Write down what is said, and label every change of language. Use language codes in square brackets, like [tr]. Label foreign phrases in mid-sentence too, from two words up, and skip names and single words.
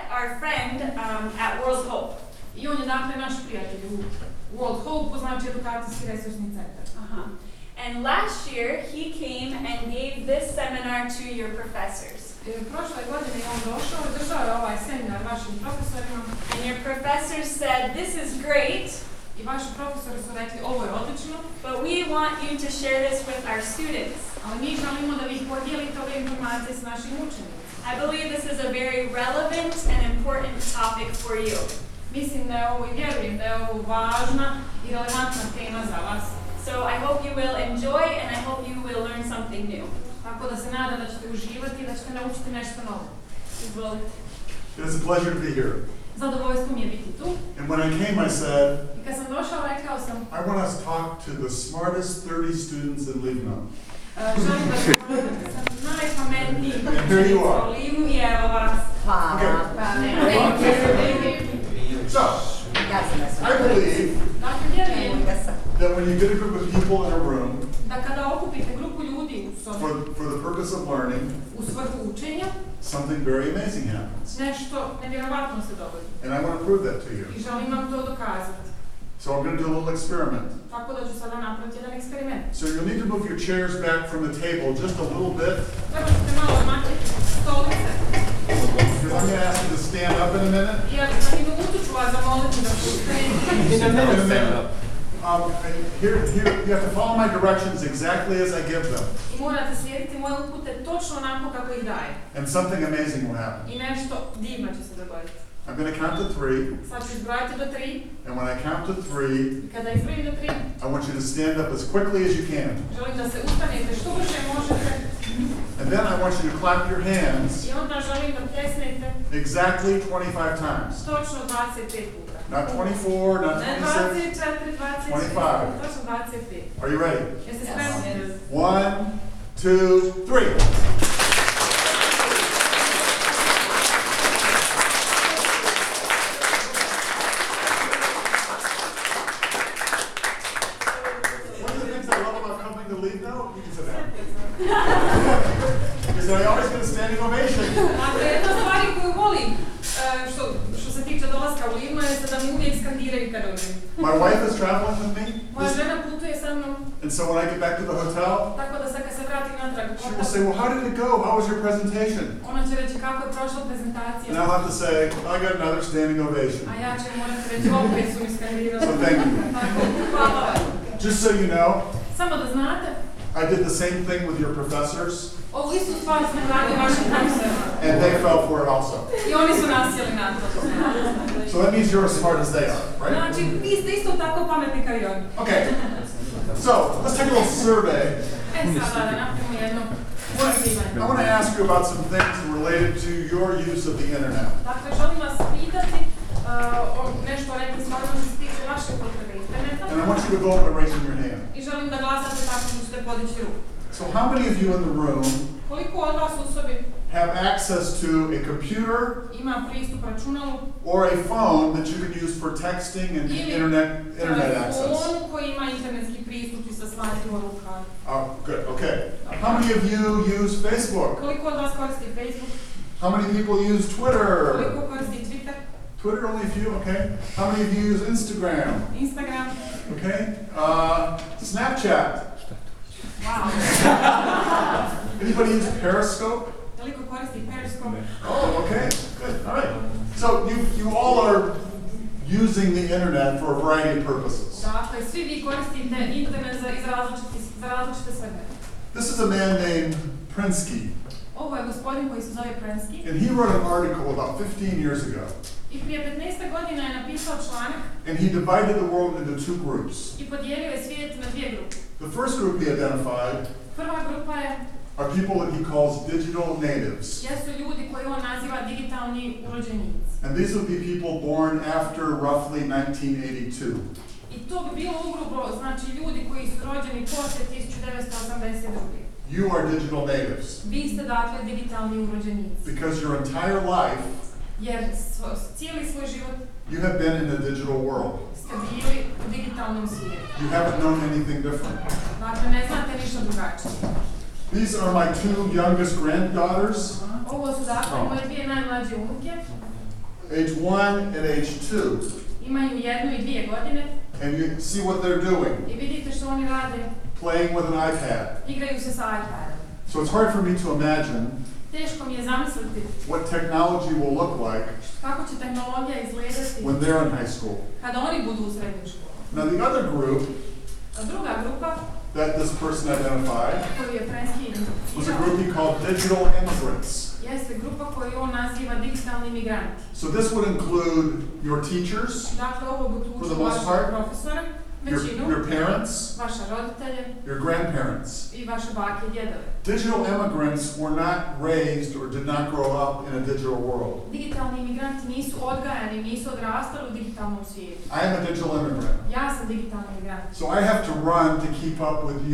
[en] our friend at World Hope. [hr] I on je dakle naš prijatelj u World Hope, znači edukacijski resursni centar. [en] And last year he came and gave this seminar to your professors. [hr] Prošle godine je on došao i držao je ovaj seminar vašim profesorima. [en] And your professors said, "This is great." [hr] I vaši profesori su rekli, ovo je odlično. [en] But we want you to share this with our students. [hr] Ali mi želimo da vi podijelite ove informacije s našim učenicima. [en] I believe this is a very relevant and important topic for you. [hr] Mislim da je ovo i vjerujem da je ovo važna i relevantna tema za vas. [en] So I hope you will enjoy and I hope you will learn something new. [hr] Tako da se nadam da ćete uživati i da ćete naučiti nešto novo. Izvolite. [en] It's a pleasure to be here. [hr] Zadovoljstvo mi je biti tu. [en] And when I came, I said, [hr] I kad sam došao, rekao sam, [en] I want us to talk to the smartest 30 students in Livno. [hr] želim da govorim sa najpametnijim [en] And here you are. [hr] u Livnu i evo vas. [en] Okay. So, I believe [hr] Dakle, vjerujem [en] that when you get a group of people in a room [hr] da kada okupite grupu ljudi u sobi [en] for the purpose of learning, [hr] u svrhu učenja, [en] something very amazing happens. [hr] nešto nevjerovatno se dogodi. [en] And I want to prove that to you. [hr] I želim vam to dokazati. [en] So I'm going to do a little experiment. [hr] Tako da ću sada napraviti jedan eksperiment. [en] So you'll need to move your chairs back from the table just a little bit, [hr] Treba ćete malo maknuti stolice. [en] because I'm going to ask you to stand up in a minute. [hr] I ja za minutu ću vas zamoliti da ustanete. [en] In a minute. Here, you have to follow my directions exactly as I give them. [hr] I morate slijediti moje upute točno onako kako ih daje. [en] And something amazing will happen. [hr] I nešto divno će se dogoditi. [en] I'm going to count to 3. [hr] Sad ću izbrojati do 3. [en] And when I count to 3, [hr] I kada izbrojim do 3, [en] I want you to stand up as quickly as you can. [hr] želim da se ustanete što brže možete. [en] And then I want you to clap your hands [hr] I onda želim da pljesnete [en] exactly 25 times. [hr] točno 25 puta. [en] Not 24, not [hr] Ne 26. 24, 25, 25. točno 25. [en] Are you ready? [hr] Jeste spremni? [en] 1, 2, 3. One of the things I love about coming to Livno is that I always get a standing ovation. [hr] Dakle, jedna stvari koju volim, što se tiče dolaska u Livno, je da mi uvijek skandiraju kad dođem. [en] My wife is traveling with me, [hr] Moja žena putuje sa mnom, [en] and so when I get back to the hotel, [hr] tako da sad kad se vratim natrag u [en] she will [hr] hotel, [en] say, well, how did it go? How was your presentation? [hr] ona će reći kako je prošla prezentacija. [en] And I'll have to say, I got another standing ovation. [hr] A ja ću morati reći, opet su mi skandirali. [en] So thank you. [hr] Tako, hvala vam. [en] Just so you know, [hr] Samo da znate, [en] I did the same thing with your professors, [hr] ovu istu stvar smo radili vašim profesorima. [en] and they fell for it also. [hr] I oni su nasjeli na to. [en] So that means you're as smart as they are, right? [hr] Znači, vi ste isto tako pametni kao i oni. [en] Okay. So let's take a little survey. [hr] Sada da napravimo jedno [en] I [hr] istraživanje. [en] want to ask you about some things related to your use of the internet. [hr] Dakle, želim vas pitati o nešto o nekim stvarima što se tiče vaše potrebe interneta. [en] And I want you to vote by raising your hand. [hr] I želim da glasate tako što ćete podići ruku. [en] So how many of you in the room [hr] Koliko od vas u sobi [en] have access to a computer [hr] ima pristup računalu [en] or a phone that you can use for texting and [hr] ili [en] internet access? [hr] telefonu koji ima internetski pristup i sa slati poruka? [en] Oh, good. Okay. How many of you use Facebook? [hr] Koliko od vas koristi Facebook? [en] How many people use Twitter? [hr] Koliko koristi Twitter? [en] Twitter, only a few. Okay. How many of you use Instagram? Instagram? Okay. Snapchat. Wow. Anybody use Periscope? [hr] Koliko koristi Periscope? [en] Oh, okay. Good. All right. So you all are using the internet for a variety of purposes. [hr] Dakle, svi vi koristite internet za različite svrhe. [en] This is a man named Prensky, [hr] Ovo je gospodin koji se zove Prensky [en] and he wrote an article about 15 years ago, [hr] i prije 15 godina je napisao članak [en] and he divided the world into two groups. [hr] i podijelio je svijet na dvije grupe. [en] The first group he identified [hr] Prva grupa [en] are people that he calls digital natives. [hr] jesu ljudi koji on naziva digitalni urođenici. [en] And these would be people born after roughly 1982. [hr] I to bi bilo ugrubo, znači ljudi koji su rođeni poslije 1982. [en] You are digital natives [hr] Vi ste dakle digitalni urođenici. [en] because your entire life [hr] Jer cijeli svoj život [en] you have been in the digital world. [hr] ste bili u digitalnom svijetu. [en] You haven't known anything different. [hr] Dakle, ne znate ništa drugačije. [en] These are my two youngest granddaughters. [hr] Ovo su dakle moje dvije najmlađe unuke. [en] age 1 and age 2. [hr] Imaju 1 i 2 godine [en] And you see what they're doing, [hr] i vidite što oni rade. [en] playing with an iPad. [hr] Igraju se sa iPadom. [en] So it's hard for me to imagine [hr] Teško mi je zamisliti [en] what technology will look like [hr] kako će tehnologija izgledati [en] when they're in high school. [hr] kada oni budu u srednjoj školi. [en] Now the other group [hr] Druga grupa [en] that this person identified [hr] koju je Frenski [en] was a [hr] identificirao [en] group he called digital immigrants. [hr] jeste grupa koju on naziva digitalni migranti. [en] So this would include your teachers, [hr] Dakle, ovo [en] For the [hr] uključuje [en] most [hr] vaše [en] part, [hr] profesore, većinu, [en] your parents, [hr] vaše roditelje [en] your grandparents. [hr] i vaše bake i djedove. [en] Digital immigrants were not raised or did not grow up in a digital world. [hr] Digitalni imigranti nisu odgajani, nisu odrastali u digitalnom svijetu. [en] I am a digital immigrant. [hr] Ja sam digitalni migrant. [en] So I have to run to keep up with you